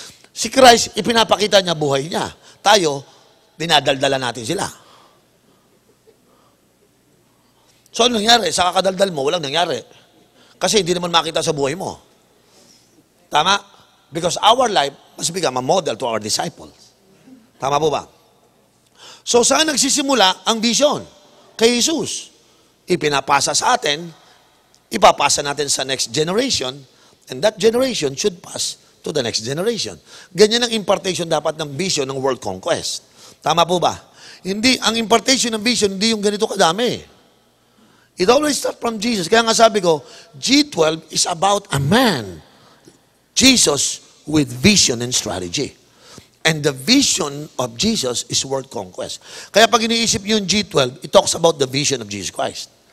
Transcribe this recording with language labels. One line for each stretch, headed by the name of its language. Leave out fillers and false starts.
Filipino: Si Christ, ipinapakita niya buhay niya. Tayo, dinadaldala natin sila. So, ano nangyari? Sa kakadaldal mo, walang nangyari. Kasi hindi naman makita sa buhay mo. Tama?
English: Because our life must become a model to our disciples.
Filipino: Tama po ba? So, saan nagsisimula ang vision? Kay Jesus. Ipinapasa sa atin, ipapasa natin sa
English: next generation, and that generation should pass to the next generation.
Filipino: Ganyan ang impartation dapat ng vision ng world conquest. Tama po ba? Hindi, ang impartation ng vision, hindi yung ganito kadami.
English: It always starts from Jesus.
Filipino: Kaya nga sabi ko,
English: G12 is about a man. Jesus with vision and strategy. And the vision of Jesus is world conquest.
Filipino: Kaya pag iniisip nyo yung
English: G12, it talks about the vision of Jesus Christ.